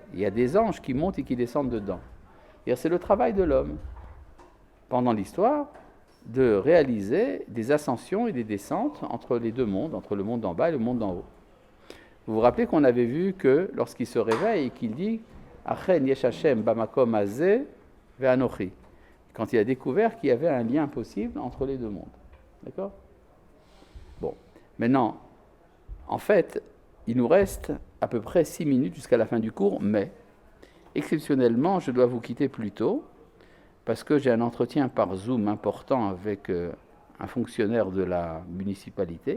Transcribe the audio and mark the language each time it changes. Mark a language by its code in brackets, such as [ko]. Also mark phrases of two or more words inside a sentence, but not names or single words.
[fr] Il y a des anges qui montent et qui descendent dedans. C'est le travail de l'homme, pendant l'histoire, de réaliser des ascensions et des descentes entre les deux mondes, entre le monde d'en bas et le monde d'en haut. Vous vous rappelez qu'on avait vu que lorsqu'il se réveille et qu'il dit « [he] אכן יש השם במקום הזה ואנכי [fr] » quand il a découvert qu'il y avait un lien possible entre les deux mondes. D'accord? Bon, maintenant, en fait, il nous reste à peu près 6 minutes jusqu'à la fin du cours, mais exceptionnellement, je dois vous quitter plus tôt, parce que j'ai un entretien par Zoom important avec un fonctionnaire de la municipalité.